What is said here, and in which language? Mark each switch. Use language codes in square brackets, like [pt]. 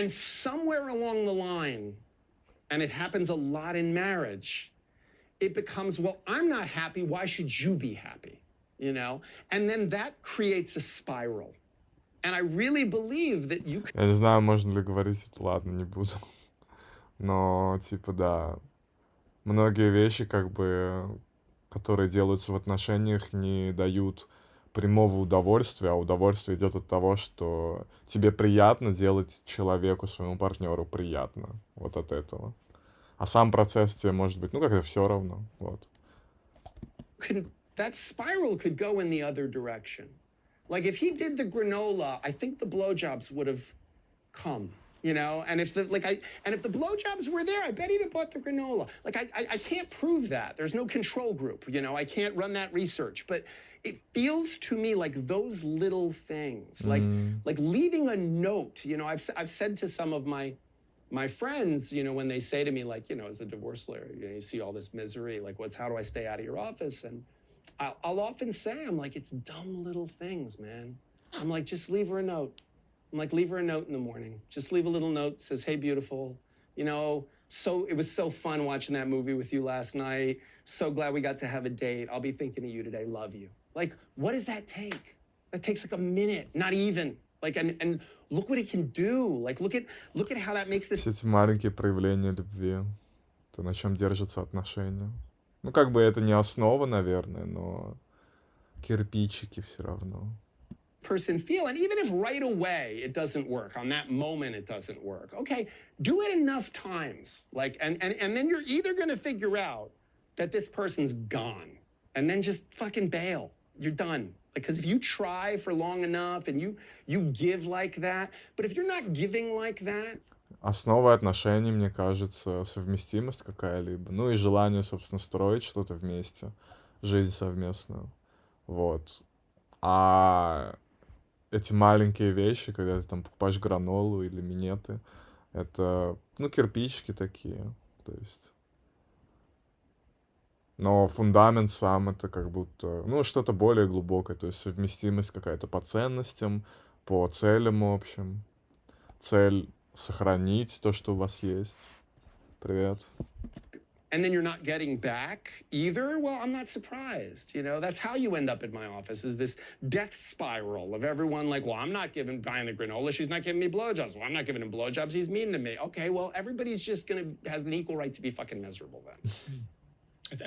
[en] And somewhere along the line, and it happens a lot in marriage, it becomes, well, I'm not happy. Why should you be happy? You know? And then that creates a spiral. And I really believe that you can... [ru] Я не знаю, можно ли говорить это, ладно, не буду. Но, типа, да, многие вещи, как бы, которые делаются в отношениях, не дают прямого удовольствия, а удовольствие идет от того, что тебе приятно делать человеку, своему партнеру приятно. Вот от этого. А сам процесс тебе может быть, ну, как-то все равно. Вот. [en] That spiral could go in the other direction. Like if he did the granola, I think the blowjobs would have come. you know? And if the blowjobs were there, I bet he'd have bought the granola. Like I can't prove that. There's no control group, you know? I can't run that research, but it feels to me like those little things, like leaving a note, you know? I've said to some of my friends, you know, when they say to me, like, you know, as a divorce lawyer, you know, you see all this misery, like, how do I stay out of your office? And I'll often say, I'm like, it's dumb little things, man. I'm like, just leave her a note. I'm like, leave her a note in the morning. Just leave a little note, says, hey, beautiful. You know, it was so fun watching that movie with you last night. So glad we got to have a date. I'll be thinking of you today. Love you. Like, what does that take? That takes like a minute, not even. Like, and look what it can do. Like, look at how that makes this. [ru] Все эти маленькие проявления любви, то, на чем держатся отношения. Ну, как бы это не основа, наверное, но кирпичики все равно. [en] Person feel, and even if right away it doesn't work, on that moment it doesn't work, okay, do it enough times, like, and then you're either going to figure out that this person's gone, and then just fucking bail. You're done. Because if you try for long enough and you give like that, but if you're not giving like that. [ru] Основа отношений, мне кажется, совместимость какая-либо, ну и желание, собственно, строить что-то вместе, жизнь совместную, вот. А эти маленькие вещи, когда ты там покупаешь гранолу или минеты, это, ну, кирпичики такие, то есть. Но фундамент сам это как будто, ну, что-то более глубокое, то есть совместимость какая-то по ценностям, по целям общим. Цель сохранить то, что у вас есть. Привет. [en] And then you're not getting back either, well, I'm not surprised. You know, that's how you end up in my office, is this death spiral of everyone like, well, I'm not buying the granola. She's not giving me blowjobs. Well, I'm not giving him blowjobs. He's mean to me. Okay, well, everybody's just has an equal right to be fucking miserable then.